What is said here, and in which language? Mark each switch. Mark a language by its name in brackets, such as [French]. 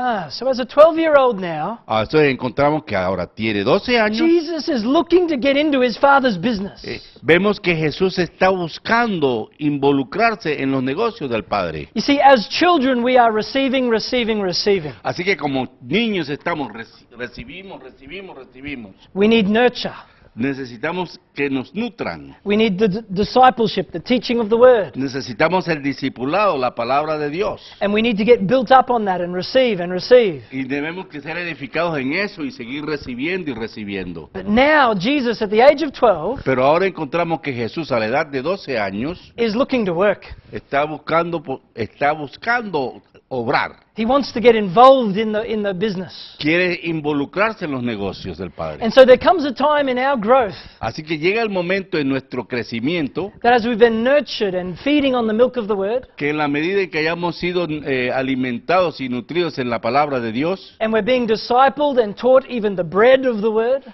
[English] So as a 12-year-old now, [Spanish] Entonces encontramos que ahora tiene 12 años. [English] Jesus is looking to get into his father's business. [Spanish] Vemos que Jesús está buscando involucrarse en los negocios del Padre. [English] You see, as children, we are receiving. [Spanish] Así que como niños estamos, recibimos. [English] We need nurture. [Spanish] Necesitamos que nos nutran. [English] We need the discipleship, the teaching of the word. [Spanish] Necesitamos el discipulado, la palabra de Dios. [English] And we need to get built up on that and receive. [Spanish] Y debemos que ser edificados en eso y seguir recibiendo y recibiendo. [English] But now, Jesus, at the age of 12, [Spanish] Pero ahora encontramos que Jesús a la edad de 12 años [English] is looking to work. [Spanish] está buscando obrar. [English] He wants to get involved in the business. [Spanish] Quiere involucrarse en los negocios del Padre. [English] And so there comes a time in our growth [Spanish] Así que llega el momento en nuestro crecimiento [English] that as we've been nurtured and feeding on the milk of the word, [Spanish] que en la medida en que hayamos sido alimentados y nutridos en la palabra de Dios [English] and we're being discipled and taught even the bread of the word,